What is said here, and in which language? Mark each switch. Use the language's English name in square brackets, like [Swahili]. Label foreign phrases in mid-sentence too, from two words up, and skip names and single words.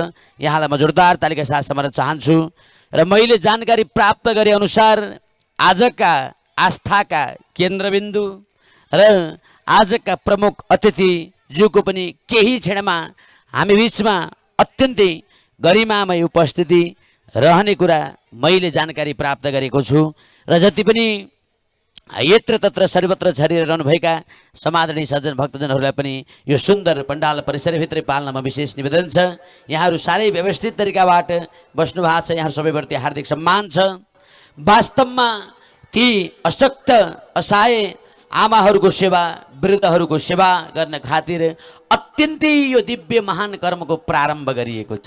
[Nepali] यहाँलाई म जोरदार तालिका साथ सम्मान चाहन्छु। र मैले जानकारी प्राप्त गरे अनुसार आजका आस्थाका केन्द्रबिन्दु र आजका प्रमुख अतिथिज्यूको पनि केही क्षणमा हामी बिचमा अत्यन्तै गरिमामय उपस्थिति रहने कुरा मैले जानकारी प्राप्त गरेको छु। र जति पनि यत्र तत्र सर्वत्र छरिएर रहनुभएका समादरणीय सज्जन भक्तजनहरूलाई पनि यो सुन्दर पण्डाल परिसरभित्रै पाल्नमा विशेष निवेदन छ। यहाँहरू साह्रै व्यवस्थित तरिकाबाट बस्नु भएको छ। यहाँहरू सबैप्रति हार्दिक सम्मान छ। वास्तवमा ती अशक्त असहाय आमाहरूको सेवा वृद्धहरूको सेवा गर्न खातिर अत्यन्तै यो दिव्य महान कर्मको प्रारम्भ गरिएको छ।